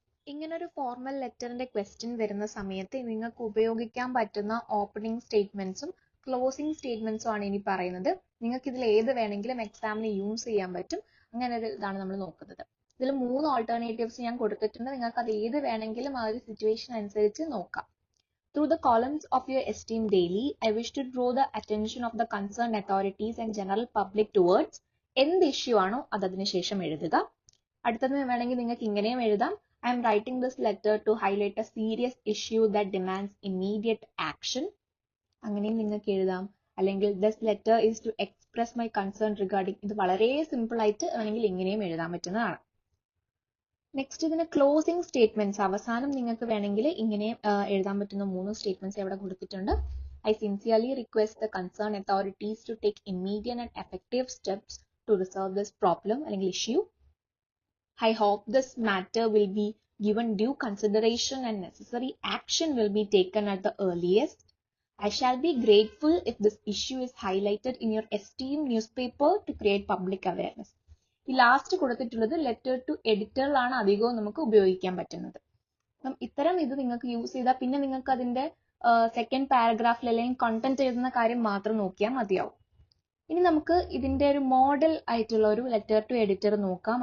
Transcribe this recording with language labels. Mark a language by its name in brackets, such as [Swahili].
[Malayalam] ഇങ്ങനൊരു formal ലെറ്ററിന്റെ question വരുന്ന സമയത്ത് നിങ്ങൾക്ക് ഉപയോഗിക്കാൻ പറ്റുന്ന ഓപ്പണിംഗ് സ്റ്റേറ്റ്മെന്റ്സും ക്ലോസിംഗ് സ്റ്റേറ്റ്മെന്റ്സും ആണ് ഇനി പറയുന്നത്. നിങ്ങൾക്ക് ഇതിൽ ഏത് വേണമെങ്കിലും എക്സാമിന് യൂസ് ചെയ്യാൻ പറ്റും. അങ്ങനെ ഒരു ഇതാണ് നമ്മൾ നോക്കുന്നത്. ഇതിൽ 3 ഓൾട്ടർനേറ്റീവ്സ് ഞാൻ കൊടുത്തിട്ടുണ്ട്. നിങ്ങൾക്ക് അത് ഏത് വേണമെങ്കിലും ആ ഒരു സിറ്റുവേഷൻ അനുസരിച്ച് നോക്കാം. [English] Through the columns of your esteemed daily, I wish to draw the attention of the concerned authorities and general public towards [Malayalam] എന്ത് ഇഷ്യൂ ആണോ അത് അതിന് ശേഷം എഴുതുക. അടുത്തത് വേണമെങ്കിൽ നിങ്ങൾക്ക് ഇങ്ങനെയും എഴുതാം. [English] I am writing this letter to highlight a serious issue that demands immediate action. [Malayalam] അങ്ങനെയും നിങ്ങൾക്ക് എഴുതാം. [English] അല്ലെങ്കിൽ this letter is to express my concern regarding. [Malayalam] ഇത് വളരെ സിമ്പിൾ ആയിട്ട് വേണമെങ്കിൽ ഇങ്ങനെയും എഴുതാൻ പറ്റുന്നതാണ്. നെക്സ്റ്റ് ഇതിന് ക്ലോസിംഗ് സ്റ്റേറ്റ്മെന്റ്സ്, അവസാനം നിങ്ങൾക്ക് വേണമെങ്കിൽ ഇങ്ങനെ എഴുതാൻ പറ്റുന്ന 3 സ്റ്റേറ്റ്മെന്റ്സ് ഇവിടെ കൊടുത്തിട്ടുണ്ട്. [English] I sincerely request the concerned authorities to take immediate and effective steps to resolve this problem അല്ലെങ്കിൽ issue. I hope this matter will be given due consideration and necessary action will be taken at the earliest. I shall be grateful if this issue is highlighted in your esteemed newspaper to create public awareness. [Malayalam] ഈ last കൊടുത്തിട്ടുള്ളത് letter to എഡിറ്ററിലാണ് അധികവും നമുക്ക് ഉപയോഗിക്കാൻ പറ്റുന്നത്. അപ്പം ഇത്തരം ഇത് നിങ്ങൾക്ക് യൂസ് ചെയ്താൽ പിന്നെ നിങ്ങൾക്ക് അതിന്റെ സെക്കൻഡ് പാരഗ്രാഫിൽ അല്ലെങ്കിൽ കണ്ടന്റ് എഴുതുന്ന കാര്യം മാത്രം നോക്കിയാൽ മതിയാവും. ഇനി നമുക്ക് ഇതിന്റെ ഒരു മോഡൽ ആയിട്ടുള്ള ഒരു ലെറ്റർ ടു എഡിറ്റർ നോക്കാം.